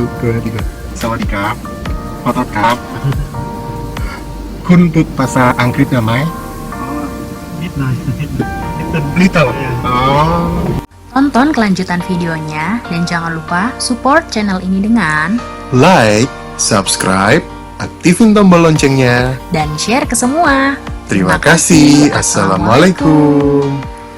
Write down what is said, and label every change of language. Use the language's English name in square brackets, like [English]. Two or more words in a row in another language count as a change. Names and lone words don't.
[Thai] 2 3 สวัสดีครับ ขอโทษครับคุณพูดภาษาอังกฤษได้ไหม นิดหน่อยนิด [English] little อ๋อ [Indonesian] Tonton kelanjutan videonya dan jangan lupa support channel ini dengan [English] like, subscribe, [Indonesian] aktifin tombol loncengnya. dan share ke semua. Terima kasih. Assalamualaikum.